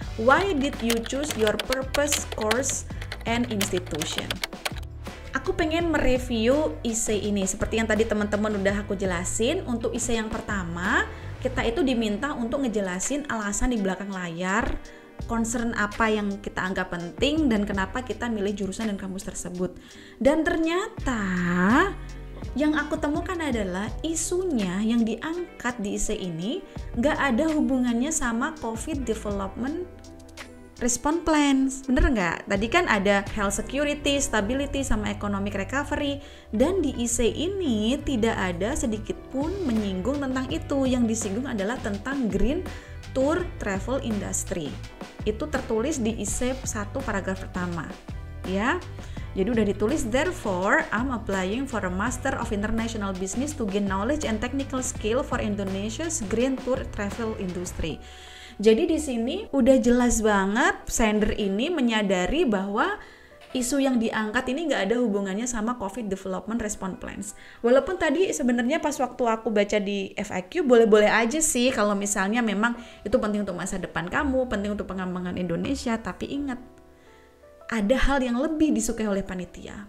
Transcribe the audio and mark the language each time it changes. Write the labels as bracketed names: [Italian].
[English] Why did you choose your purpose, course, and institution? [Indonesian] Aku pengen mereview essay ini seperti yang tadi teman-teman udah aku jelasin. Untuk essay yang pertama, kita itu diminta untuk ngejelasin alasan di belakang layar, concern apa yang kita anggap penting dan kenapa kita milih jurusan dan kampus tersebut. Dan ternyata yang aku temukan adalah isunya yang diangkat di essay ini nggak ada hubungannya sama COVID Development Response Plans, bener nggak? Tadi kan ada health security, stability, sama economic recovery. Dan di essay ini tidak ada sedikit pun menyinggung tentang itu. Yang disinggung adalah tentang green tour travel industry. Itu tertulis di essay 1 paragraf pertama. Ya, jadi udah ditulis, [English] therefore I'm applying for a Master of International Business to gain knowledge and technical skill for Indonesia's green tour travel industry. [Indonesian] Jadi di sini udah jelas banget sender ini menyadari bahwa isu yang diangkat ini nggak ada hubungannya sama COVID Development Response Plans. Walaupun tadi sebenarnya pas waktu aku baca di FAQ boleh-boleh aja sih kalau misalnya memang itu penting untuk masa depan kamu, penting untuk pengembangan Indonesia, tapi ingat, ada hal yang lebih disukai oleh panitia.